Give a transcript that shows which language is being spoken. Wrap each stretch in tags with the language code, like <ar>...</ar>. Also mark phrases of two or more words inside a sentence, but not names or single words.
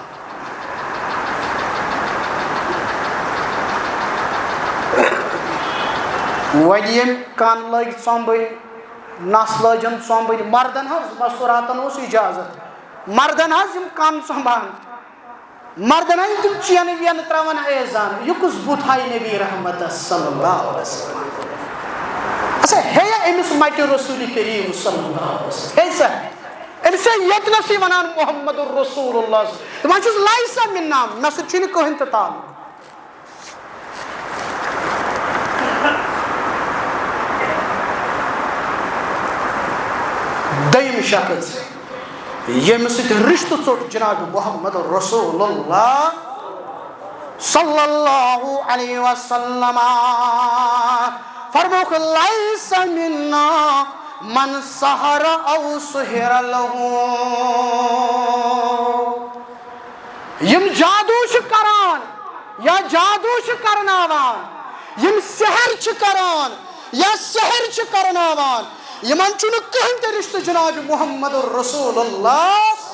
<ks>وۄنۍ ییٚمۍ کَن لٲگۍ ژۄمبٕنۍ نس لٲجِن ژۄمبٕنۍ مردن حظ مستوٗراتن اوس اِجازت مردن حظ یِم کَن ژۄمبان مردن حظ تِم چینہٕ وینہٕ تراوان ایزان یہِ کُس بُتھ آیہِ نبی رحمتس صلی اللہ علیہ وسلم اچھا ہے أمِس مٹہِ رسول کریم صلی اللہ علیہ وسلم ہے سا أمِس ہے ییٚتنسٕے ونان محمد الرسول اللہ دپان چھُس</ks> <ar>لایسا مِن</ar> <ks>نام مےٚ سۭتۍ چھُنہٕ کٕہٕنۍ تہِ تعلق دوٚیِم شخص ییٚمہِ سۭتۍ رشتہٕ ژوٚٹ جناب محمد رسول اللہ صلی اللہ علیہ وسلم فرموک</ks> <ar>لیس منا من سحر او سحر لہو</ar> <ks>یم جادو چھ کران یا جادو چھ کرناوان یم سحر چھ کران یا سحر چھ کرناوان یمن چھُنہٕ کٕہٕنۍ تہِ رشتہٕ جناب محمد رسول اللہ</ks>